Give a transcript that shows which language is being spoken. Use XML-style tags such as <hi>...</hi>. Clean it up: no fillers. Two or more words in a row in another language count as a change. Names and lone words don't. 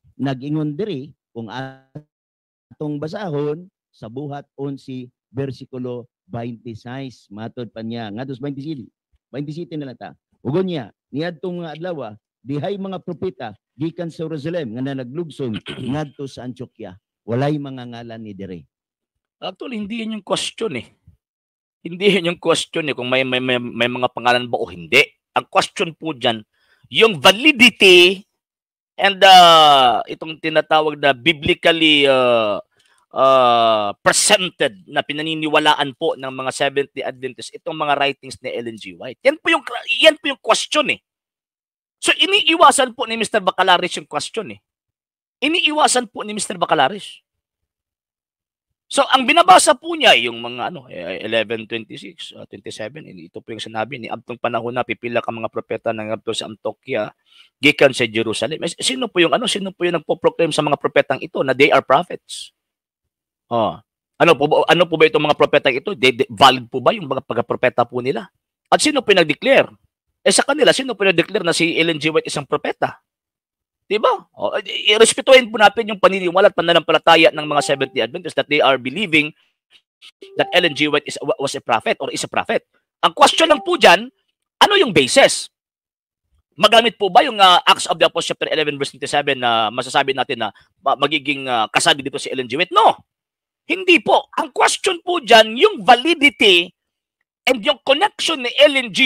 <ceb>Nag-ingon diri, kung atong basahon, sa Buhat 11, versikulo 26. Matod pa niya, nga dos 27 na lang ta. Ugon niya, niadtong mga adlaw, dihay mga propeta, gikan sa Jerusalem nga naglugsong ngadto sa Antioquia. Walay mga ngalan ni dire.</ceb> <tl>Actually, hindi yun yung question eh. Kung may mga pangalan ba o hindi. Ang question po dyan, yung</tl> <en>validity and</en> <tl>itong tinatawag na</tl> <en>biblically presented</en> <tl>na pinaniniwalaan po ng mga Seventh-day Adventists itong mga writings ni Ellen G. White. Yan po yung question eh. So, iniiwasan po ni Mr. Bacalares yung question eh. Iniiwasan po ni Mr. Bacalares. So ang binabasa po niya yung mga 11:26, 27, ito po yung sinabi ni</tl> <ceb>adtong panahon na pipila ka mga propeta na ngadto sa Antioquia gikan sa Jerusalem.</ceb> <tl>Sino po yung nagpo-proclaim sa mga propetang ito na</tl> <en>they are prophets?</en> <tl>Ano po ba itong mga propetang ito? Valid po ba yung mga pagpropeta po nila? At sino po yung nag-declare? Sa kanila, sino po yung nag-declare na si Ellen G. White isang propeta? Diba? Respetuhin po natin yung paniniwala at pananampalataya ng mga Seventh-day Adventists</tl> <en>that they are believing that Ellen G. White was a prophet or is a prophet.</en> <tl>Ang question lang po dyan, ano yung basis? Magamit po ba yung</tl> <en>Acts of the Apostles chapter 11 verse 27</en> <tl>na masasabi natin na magiging kasabi dito si Ellen G. White? No! Hindi po. Ang question po dyan, yung</tl> <en>validity and</en> <tl>yung connection ni Ellen G.</tl>